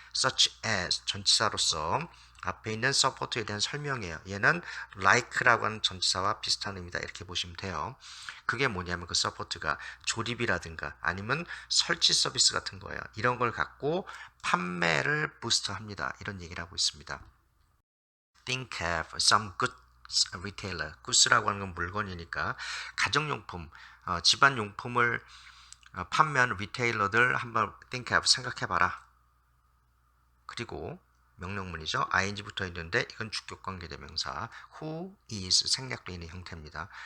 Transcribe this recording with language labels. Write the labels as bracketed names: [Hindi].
[Korean] such as 전치사로서 앞에 있는 서포트에 대한 설명이에요. 얘는 like라고 하는 전치사와 비슷한 의미다 이렇게 보시면 돼요. 그게 뭐냐면 그 서포트가 조립이라든가 아니면 설치 서비스 같은 거예요. 이런 걸 갖고 판매를 부스트합니다. 이런 얘기를 하고 있습니다. [English] Think of some good retailer. [Korean] goods라고 하는 건 물건이니까 가정용품, 집안용품을 판매하는 리테일러들 한번 [English] think of [Korean] 생각해봐라. 그리고 명령문이죠. ing 붙어 있는데 이건 주격관계대명사 who is 생략되어 있는 형태입니다.